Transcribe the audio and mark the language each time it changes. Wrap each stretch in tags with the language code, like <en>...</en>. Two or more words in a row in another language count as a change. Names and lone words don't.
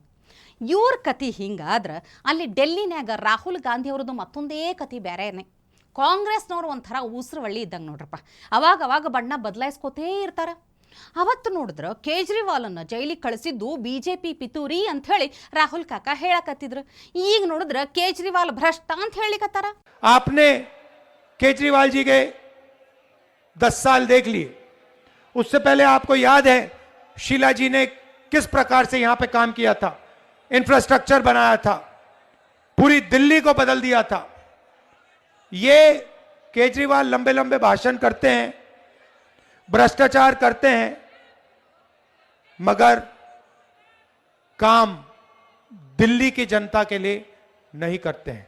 <kn>ಇವ್ರ ಕತೆ ಹಿಂಗಾದ್ರೆ ಅಲ್ಲಿ ಡೆಲ್ಲಿನ್ಯಾಗ ರಾಹುಲ್ ಗಾಂಧಿ ಅವ್ರದ್ದು ಮತ್ತೊಂದೇ ಕತೆ ಬೇರೆನೇ. ಕಾಂಗ್ರೆಸ್ನವ್ರು ಒಂಥರ ಉಸಿರು ಒಳ್ಳಿ ಇದ್ದಂಗೆ ನೋಡ್ರಪ್ಪ, ಅವಾಗ ಬಣ್ಣ ಬದಲಾಯಿಸ್ಕೋತೇ ಇರ್ತಾರೆ. ಅವತ್ತು ನೋಡಿದ್ರೆ ಕೇಜ್ರಿವಾಲನ್ನು ಜೈಲಿಗೆ ಕಳಿಸಿದ್ದು BJP ಪಿತೂರಿ ಅಂತ ಹೇಳಿ ರಾಹುಲ್ ಕಾಕ ಹೇಳಕತ್ತಿದ್ರು. ಈಗ ನೋಡಿದ್ರೆ ಕೇಜ್ರಿವಾಲ್ ಭ್ರಷ್ಟ ಅಂತ ಹೇಳಿಕತ್ತಾರ.</kn> <hi>आपने केजरीवाल जी के 10 साल देख लिए, उससे पहले आपको याद है शीला जी ने किस प्रकार से यहां पे काम किया था, इंफ्रास्ट्रक्चर बनाया था, पूरी दिल्ली को बदल दिया था. ये केजरीवाल लंबे लंबे भाषण करते हैं, भ्रष्टाचार करते हैं, मगर काम दिल्ली की जनता के लिए नहीं करते हैं.</hi>